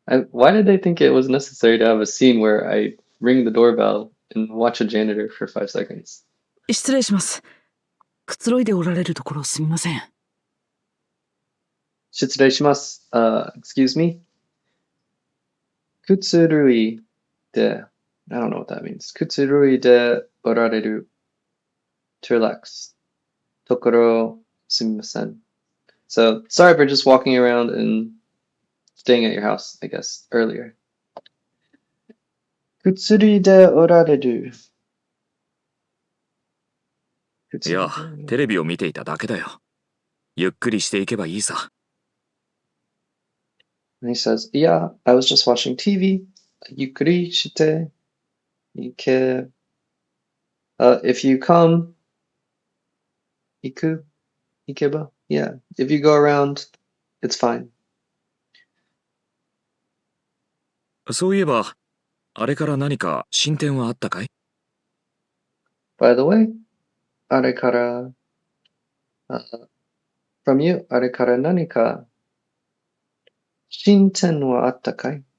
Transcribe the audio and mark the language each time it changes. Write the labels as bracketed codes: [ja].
[en] Why did they think it was necessary to have a scene where I ring the doorbell and watch a janitor for 5 seconds? [ja] 失礼します。くつろいでおられるところすみません。 Shitsurei [en] excuse me? [ja] Kutsurui de. [en] I don't know what that means. [ja] Kutsurui de orareru. [en] To relax. [ja] Tokoro sumimasen. [en] So, sorry for just walking around and staying at your house, I guess, earlier. Kutsuri de orareru. [ja] いや、テレビを見ていただけだよ。ゆっくりしていけばいいさ。 [en] And he says, Yeah, I was just watching TV. [ja] Yukuri shite. Ike. [en] If you come, iku, ikeba. Yeah, if you go around, it's fine. [ja] そういえば、あれから何か進展はあったかい？ [en] By the way, arekara, from you, [ja] arekara nanika shinten wa atta kai?